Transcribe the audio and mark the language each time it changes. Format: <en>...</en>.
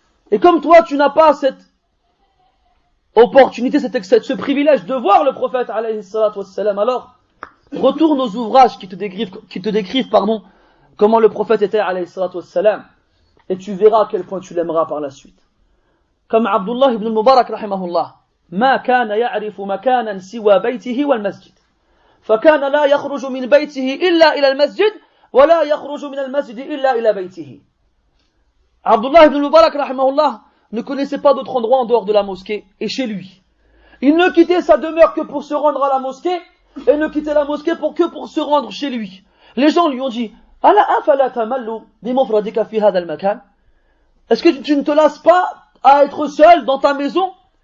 <fr>Et comme toi, tu n'as pas cette opportunité, ce privilège de voir le prophète, alayhi salatu wassalam, alors, retourne aux ouvrages qui te décrivent, comment le prophète était, alayhi salatu wassalam, et tu verras à quel point tu l'aimeras par la suite.</fr> <ar>Comme Abdullah ibn al-Mubarak, rahimahullah, ما كان يعرف مكانا سوى بيته والمسجد فكان لا يخرج من بيته إلا إلى المسجد ولا يخرج من المسجد إلا إلى بيته.</ar> <fr>Abdullah ibn Mubarak rahimahullah ne connaissait pas d'autre endroit en dehors de la mosquée et chez lui. Il ne quittait sa demeure que pour se rendre à la mosquée et ne quittait la mosquée que pour se rendre chez lui. Les gens lui ont dit est-ce que tu ne te lasses pas à être seul dans ta maison?</fr>